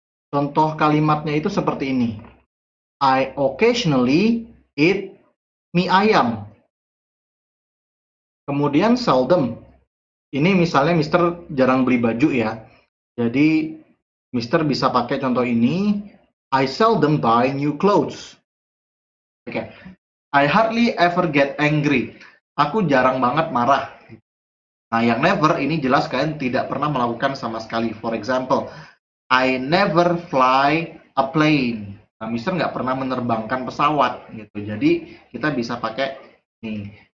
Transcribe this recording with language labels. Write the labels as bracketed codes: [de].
[id] Contoh kalimatnya itu seperti ini. [en] I occasionally eat mie ayam. [id] Kemudian seldom. Ini misalnya Mister jarang beli baju ya. Jadi Mister bisa pakai contoh ini. [en] I seldom buy new clothes. Oke. I hardly ever get angry. [id] Aku jarang banget marah. Nah, yang never ini jelas kalian tidak pernah melakukan sama sekali. [en] For example, I never fly a plane. [id] Nah, Mister nggak pernah menerbangkan pesawat gitu. Jadi kita bisa pakai nih.